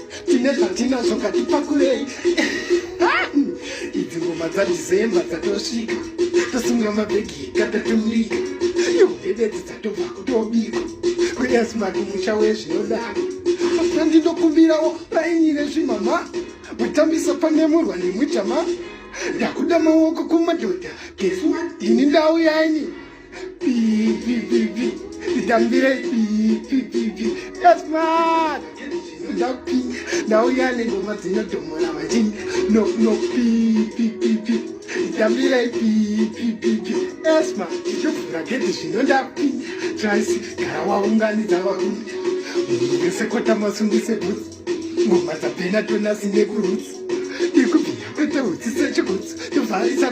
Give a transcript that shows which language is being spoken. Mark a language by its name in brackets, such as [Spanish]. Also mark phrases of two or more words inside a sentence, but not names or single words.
[Shona] Tine zvatinazvo, ngatipakurei. Idzi ngoma dzaDecember dzatosvika. Tosunga mabhegi, katatumika. Yo, bebe dzatobva kutobika. Kuya smart musha wezvinodaro. Asi ndinokumbirawo raini rezvimama. Mutambisa pane murwa nemujama. Ndakuda maoko kumadhodha. [English] Guess what? [Shona] Ini ndau yaini. Pi, pi, pi, pi. Nditambire pi, pi, pi, pi. [English] Yes, man. [Shona] Ndapi. Ndau yaine ngoma dzinodhomora vachini. [English] No, no, [Shona] pi, pi, pi, pi. Nditambire pi, pi, pi, pi. [English] Yes, man. [Shona] Ndichobvunza gete zvino ndapi. Traisi, gara waunganidza varume. Munhu wese kota masungise bvudzi. Ngoma dzapena tona sine kurutsi. Ndikubvira kwete hutsi sechigutsi. Tobva isa